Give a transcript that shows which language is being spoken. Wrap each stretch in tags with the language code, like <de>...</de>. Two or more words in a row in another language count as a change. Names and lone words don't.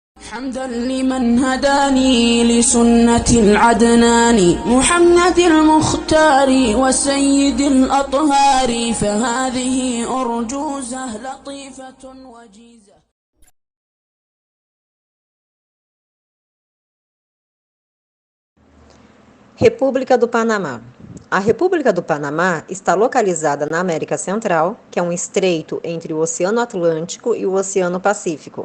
<ar>حمدا لمن هداني لسنة العدنان محمد المختار وسيد الأطهار فهذه أرجوزة لطيفة وجيزة.</ar> <pt>República do Panamá. A República do Panamá está localizada na América Central, que é um estreito entre o Oceano Atlântico e o Oceano Pacífico.</pt>